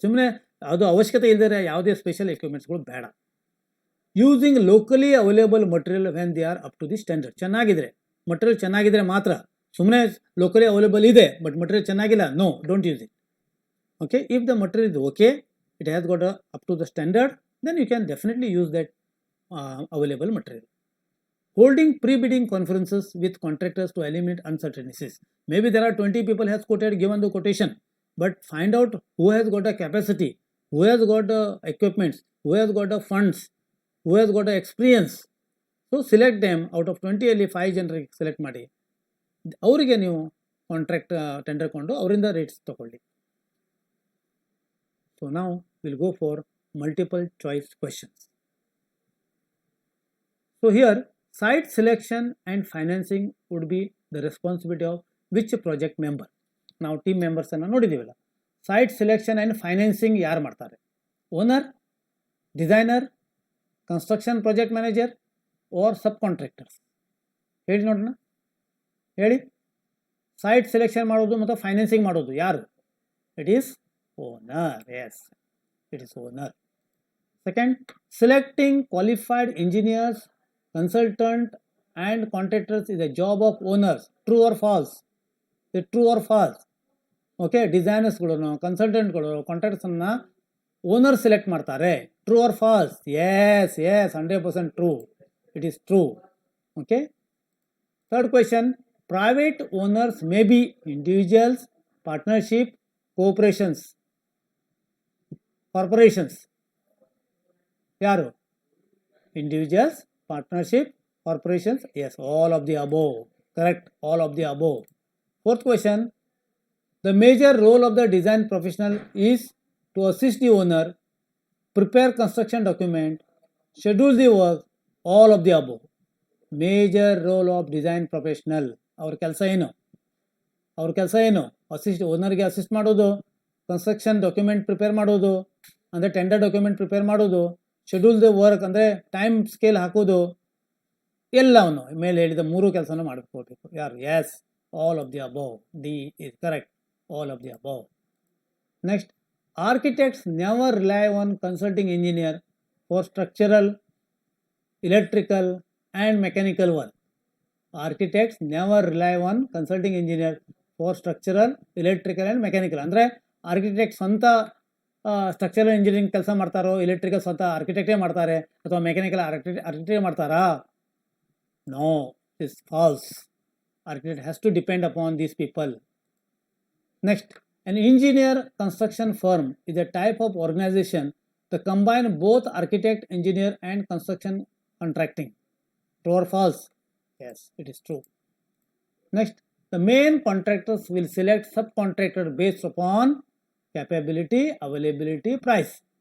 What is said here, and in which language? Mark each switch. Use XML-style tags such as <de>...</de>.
<kn>ಸುಮ್ಮನೆ ಅದು ಅವಶ್ಯಕತೆ ಇಲ್ಲದೆ ಯಾವುದೇ ಸ್ಪೆಷಲ್ ಎಕ್ವಿಪ್ಮೆಂಟ್ಸ್ಗಳು ಬೇಡ.</kn> <en>Using locally available material when they are up to the standard.</en> <kn>ಚೆನ್ನಾಗಿದ್ರೆ ಮಟೀರಿಯಲ್ ಚೆನ್ನಾಗಿದ್ರೆ ಮಾತ್ರ, ಸುಮ್ಮನೆ ಲೋಕಲಿ ಅವೈಲೇಬಲ್ ಇದೆ ಬಟ್ ಮಟೀರಿಯಲ್ ಚೆನ್ನಾಗಿಲ್ಲ,</kn> <en>No, don't use it. Okay, if the material is okay, it has got up to the standard, then you can definitely use that available material. Holding pre-bidding conferences with contractors to eliminate uncertainties. Maybe there are 20 people has quoted, given the quotation, but find out who has got a capacity, who has got the equipments, who has got the funds, who has got the experience. So select them. Out of 20</en> <kn>ಅಲ್ಲಿ 5 ಜನರಿಗೆ select ಮಾಡಿ ಅವರಿಗೆ ನೀವು contract tender ಕೊಂಡು ಅವರಿಂದ rates ತಗೊಳ್ಳಿ.</kn> <en>So now we'll go for multiple choice questions. So here, site selection and financing would be the responsibility of which project member. Now team members</en> <kn>ಅನ್ನು ನೋಡಿದೀವಲ್ಲ, site selection and financing ಯಾರು ಮಾಡ್ತಾರೆ?</kn> <en>Owner, designer, construction project manager or subcontractors?</en> <kn>ಹೇಳಿ ನೋಡೋಣ, ಹೇಳಿ. Site selection ಮಾಡೋದು ಮತ್ತು financing ಮಾಡೋದು ಯಾರು?</kn> <en>It is owner. Yes, it is owner. Second, selecting qualified engineers, consultant and contractors is a job of owners. True or false? Is true or false?</en> <kn>Okay, designers ಗಳನ್ನು, consultant ಗಳು, contractors ಅನ್ನ owner select ಮಾಡ್ತಾರೆ.</kn> <en>True or false? Yes, 100% true. It is true. Okay. Third question, private owners may be individuals, partnership, corporations.</en> <kn>ಯಾರು?</kn> <en>Individuals, partnership, corporations. Yes, all of the above. Correct, all of the above. Fourth question, the major role of the design professional is to assist the owner, prepare construction document, schedule the work. All of the above. Major role of design professional.</en> <kn>ಅವ್ರ ಕೆಲಸ ಏನು? Assist, ಓನರ್ಗೆ assist ಮಾಡೋದು, construction document prepare ಮಾಡೋದು ಅಂದರೆ tender document prepare ಮಾಡೋದು,</kn> <en>schedule the work</en> <kn>ಅಂದರೆ time scale ಹಾಕೋದು, ಎಲ್ಲವನ್ನು ಮೇಲೆ ಹೇಳಿದ 3 ಕೆಲಸನೂ ಮಾಡ್ಕೋಬೇಕು. ಯಾರು?</kn> <en>Yes, all of the above. D is correct, all of the above. Next, architects never rely on consulting engineer for structural, electrical and mechanical work. Architects never rely on consulting engineer for structural, electrical and mechanical.</en> <kn>ಅಂದರೆ architect ಸ್ವಂತ structural engineering ಕೆಲಸ ಮಾಡ್ತಾರೋ, electrical ಸ್ವಂತ ಆರ್ಕಿಟೆಕ್ಟೇ ಮಾಡ್ತಾರೆ ಅಥವಾ mechanical ಆರ್ಕಿಟೆಕ್ಟೇ ಮಾಡ್ತಾರಾ?</kn> <en>No, is false. Architect has to depend upon these people. Next, an engineer construction firm is a type of organization that combine both architect, engineer and construction contracting. True or false? Yes, it is true. Next, the main contractors will select subcontractor based upon capability, availability, price.</en>